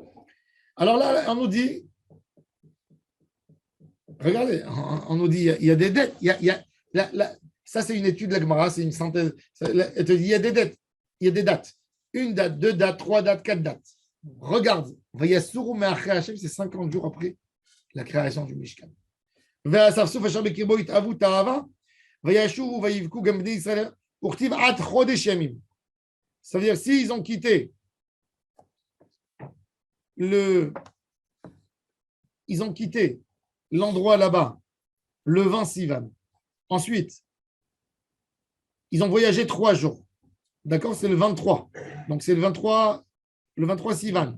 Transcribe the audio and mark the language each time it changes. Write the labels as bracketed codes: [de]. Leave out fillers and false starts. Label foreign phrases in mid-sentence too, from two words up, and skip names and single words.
[fr] Alors là, on nous dit, regardez, on nous dit, il y a des dettes. Ça, c'est une étude de la Gemara, c'est une synthèse. Elle te dit, il y a des dettes, il y a des dates. Une date, deux dates, trois dates, quatre dates. Regarde, [he] ויסעו מהר ה, [fr] c'est 50 jours après la création du Mishkan. [he] והאספסף אשר בקרבו התאוו תאוה וישבו ויבכו גם בני ישראל עד חדש ימים. [fr] Ça veut dire, s'ils ont quitté l'endroit là-bas, le 20 Sivan. Ensuite, ils ont voyagé 3 jours. D'accord? C'est le 23. Donc, c'est le 23 Sivan.